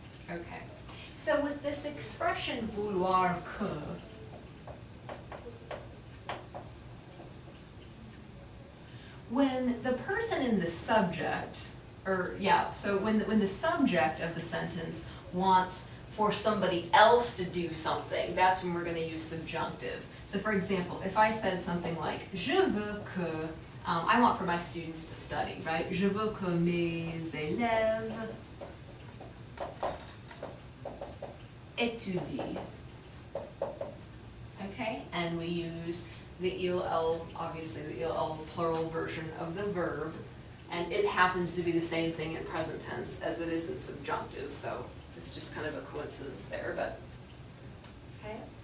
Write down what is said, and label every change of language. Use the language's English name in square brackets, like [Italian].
[English] Okay, so with this expression vouloir que, when the person in the subject, when the subject of the sentence wants for somebody else to do something, that's when we're going to use subjunctive. So for example, if I said something like, [French] je veux que, [English] I want for my students to study, right? [French] Je veux que mes élèves étudient. [English] Okay, and we use the il, elle, obviously the il, elle plural version of the verb, and it happens to be the same thing in present tense as it is in subjunctive, so it's just kind of a coincidence there, but, okay.